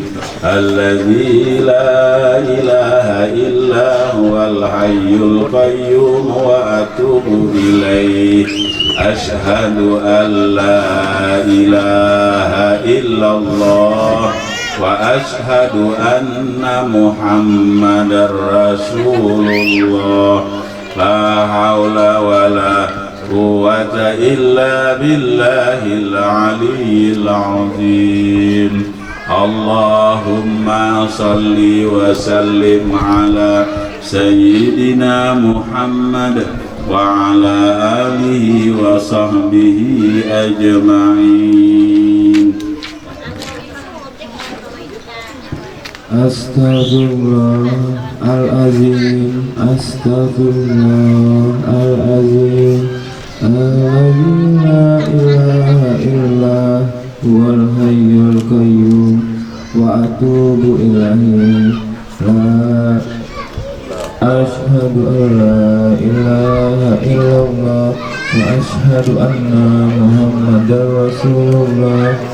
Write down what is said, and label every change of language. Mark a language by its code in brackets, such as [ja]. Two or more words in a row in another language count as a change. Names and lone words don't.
[ar] الذي لا إله إلا هو الحي القيوم وأتوب إليه أشهد أن لا إله إلا الله وأشهد أن محمدا رسول الله لا حول ولا قوة إلا بالله العلي العظيم. اللهم صل وسلم على سيدنا محمد وعلى آله وصحبه أجمعين. أستغفر الله العظيم، أستغفر الله العظيم، الذي لا إله إلا هو الحي القيوم وأتوب إليه لا أشهد أن لا إله إلا الله وأشهد أن محمدا رسول الله.